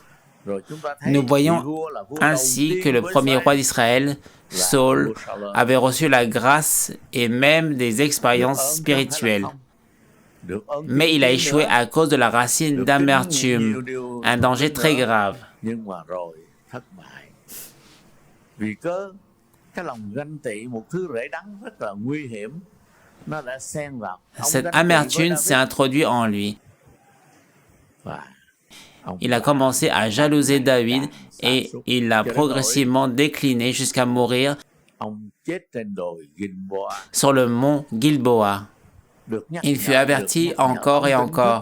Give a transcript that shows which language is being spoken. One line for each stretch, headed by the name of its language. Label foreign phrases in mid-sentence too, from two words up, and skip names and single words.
French: Nous voyons ainsi que le premier roi d'Israël, Saul, avait reçu la grâce et même des expériences spirituelles. Mais il a échoué à cause de la racine d'amertume, un danger très grave.
Vietnamese: Nhưng mà rồi thất bại. Vì cái lòng ganh tị, một thứ rễ đắng rất là nguy hiểm, nó đã xen vào.
French: Cette amertume s'est introduite en lui. Il a commencé à jalouser David et il a progressivement décliné jusqu'à mourir sur le mont Gilboa. Il fut averti encore et encore.